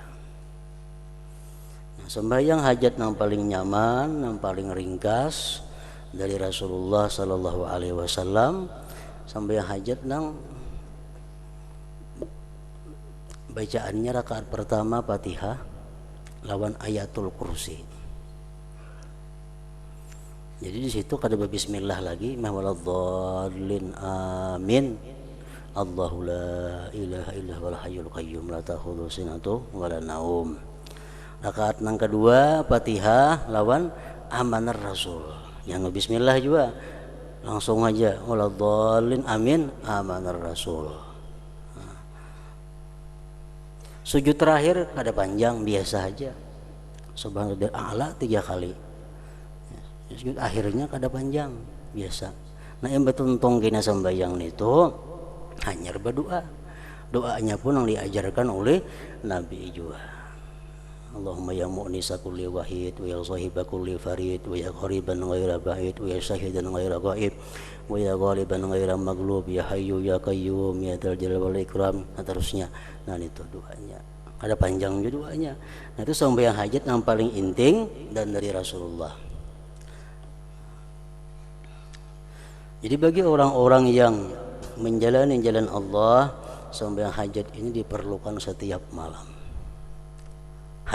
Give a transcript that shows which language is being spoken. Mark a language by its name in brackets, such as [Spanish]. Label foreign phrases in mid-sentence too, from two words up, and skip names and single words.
[Banjar] Sembahyang hajat yang paling nyaman, yang paling ringkas dari Rasulullah [Arabic] صلى الله عليه وسلم, [Banjar] sembahyang hajat nang bacaannya rakaat pertama Fatihah lawan ayatul kursi. Jadi di situ kada bismillah lagi, [Arabic] ولا الضالين آمين. الله لا إله إلا هو الحي القيوم لا تأخذه سنة ولا نوم. [Banjar] Rakaat yang kedua Fatihah lawan amanar Rasul. Yang bismillah juga langsung aja [Arabic] ولا الضالين آمين [Banjar] amanar Rasul. Sujud terakhir kada panjang, biasa aja. [Arabic] سبحان الله الأعلى [Banjar] 3 kali. Sujud akhirnya kada panjang, biasa. Nah, yang betuntong kena sembahyang itu hanya berdoa. Doanya pun yang diajarkan oleh Nabi juga. [Arabic] اللهم يا مؤنس كل وحيد ويا صاحب كل فريد ويا قريبا غير بعيد ويا شاهدا غير غائب ويا غالبا غير مغلوب يا حي يا قيوم يا ذا الجلال والإكرام. [Banjar] Nah, terusnya. Nah, itu doanya. Ada panjang juga doanya. Nah, itu sembahyang hajat yang paling inting dan dari Rasulullah. Jadi bagi orang-orang yang menjalani jalan Allah, sembahyang hajat ini diperlukan setiap malam.